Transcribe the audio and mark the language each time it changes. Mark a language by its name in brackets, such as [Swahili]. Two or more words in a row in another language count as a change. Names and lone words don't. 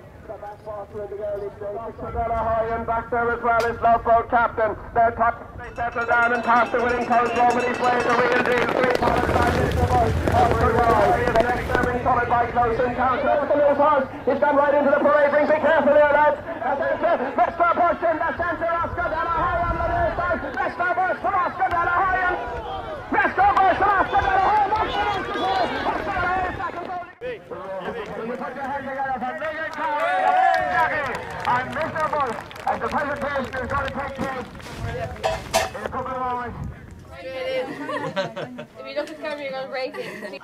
[English] The back passer in the early stage. Scrogall Abhainn back there as well, his love-boat captain. Their captain, they settle down and pass the winning coach over his way, the real deal. 3 points back into the bush. The next time being followed by close encounter. The loose horse, he's gone right into the parade ring. Be careful there, lads. Mr. Bush in the centre of Scrogall Abhainn on the near side. Mr. Bush from Scrogall Abhainn. Mr. Bush from Scrogall Abhainn. Will you put your hands together for Dingle Cois and Mr. Bush as the presentation is going to take place in a couple of moments. If you look at camera, you're going to break it.